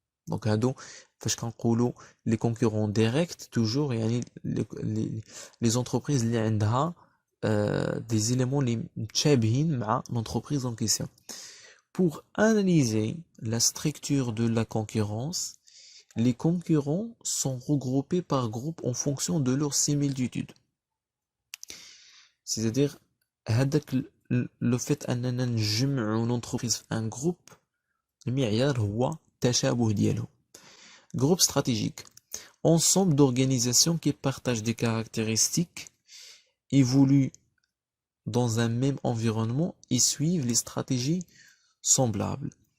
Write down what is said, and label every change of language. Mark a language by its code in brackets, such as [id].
[fr] Donc [ar] هادو فاش كنقولوا [fr] les concurrents directs toujours [ar] يعني [fr] les entreprises [ar] اللي عندها [fr] des éléments [ar] اللي متشابهين مع [fr] l'entreprise en question. Pour analyser la structure de la concurrence, les concurrents sont regroupés par groupe en fonction de leurs similitudes. C'est-à-dire [ar] هذاك [fr] le fait [ar] أننا نجمعوا [fr] l'entreprise [ar] في [fr] un groupe [ar] المعيار هو التشابه ديالهم. [fr] Groupe stratégique, ensemble d'organisations qui partagent des caractéristiques, évoluent dans un même environnement et suivent les stratégies semblables.